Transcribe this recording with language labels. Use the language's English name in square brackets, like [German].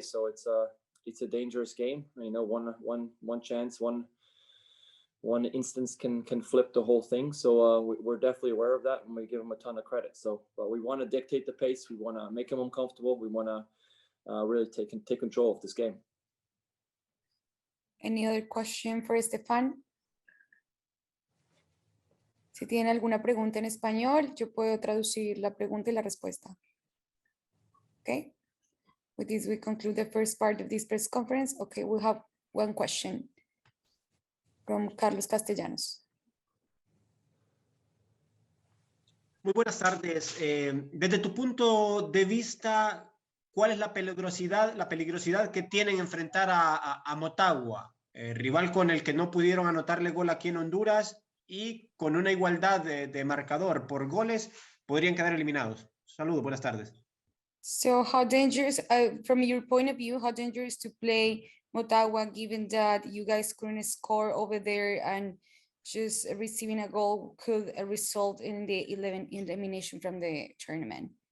[English] So it's a dangerous game. You know, one chance, one instance can flip the whole thing. So we're definitely aware of that, and we give them a ton of credit. So, but we want to dictate the pace. We want to make them uncomfortable. We want to really take control of this game. Any other question for Stefan? [Spanish] Si tienen alguna pregunta en español, yo puedo traducir la pregunta y la respuesta. Okay. [English] With this, we conclude the first part of this press conference. Okay, we have one question from Carlos Castellanos. [Spanish] Muy buenas tardes. Desde tu punto de vista, ¿cuál es la peligrosidad que tienen enfrentar a Motagua, rival con el que no pudieron anotarle gol aquí en Honduras y con una igualdad de marcador por goles podrían quedar eliminados? Saludos, buenas tardes. [English] So how dangerous, from your point of view, how dangerous to play Motagua, given that you guys couldn't score over there and just receiving a goal could result in the elimination from the tournament?